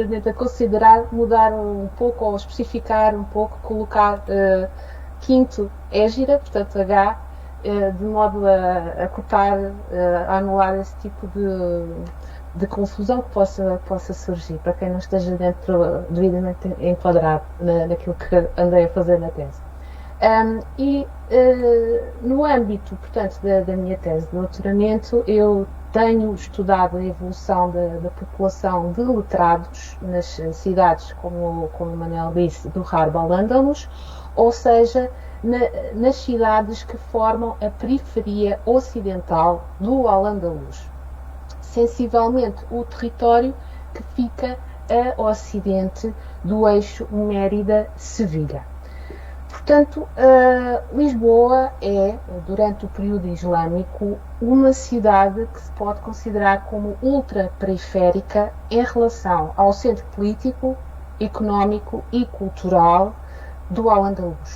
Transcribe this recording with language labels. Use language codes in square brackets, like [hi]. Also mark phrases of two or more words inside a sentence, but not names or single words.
[pt] a considerar mudar um pouco ou especificar um pouco, colocar quinto Égira, portanto H, de modo a cortar, a anular esse tipo de confusão que possa surgir, para quem não esteja devidamente enquadrado naquilo que andei a fazer na tese. No âmbito, portanto, da minha tese de doutoramento, eu tenho estudado a evolução da população de letrados nas cidades, como o Manuel disse, do Harb al-Andalus, ou seja, nas cidades que formam a periferia ocidental do Al-Andalus, sensivelmente o território que fica a ocidente do eixo Mérida-Sevilha. Portanto, Lisboa é, durante o período islâmico, uma cidade que se pode considerar como ultraperiférica em relação ao centro político, económico e cultural do Al-Andalus.